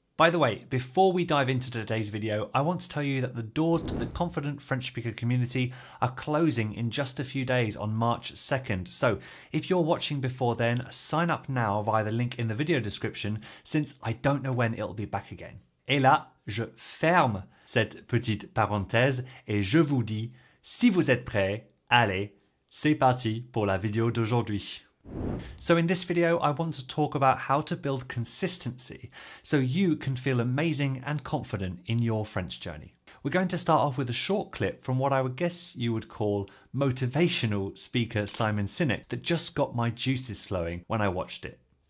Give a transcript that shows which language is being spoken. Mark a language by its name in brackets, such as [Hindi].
[English] By the way, before we dive into today's video, I want to tell you that the doors to the Confident French Speaker community are closing in just a few days on March 2nd. So if you're watching before then, sign up now via the link in the video description, since I don't know when it'll be back again. [French] Et là, je ferme cette petite parenthèse et je vous dis, si vous êtes prêts, allez, c'est parti pour la vidéo d'aujourd'hui. [English] So in this video, I want to talk about how to build consistency so you can feel amazing and confident in your French journey. We're going to start off with a short clip from what I would guess you would call motivational speaker Simon Sinek that just got my juices flowing when I watched it.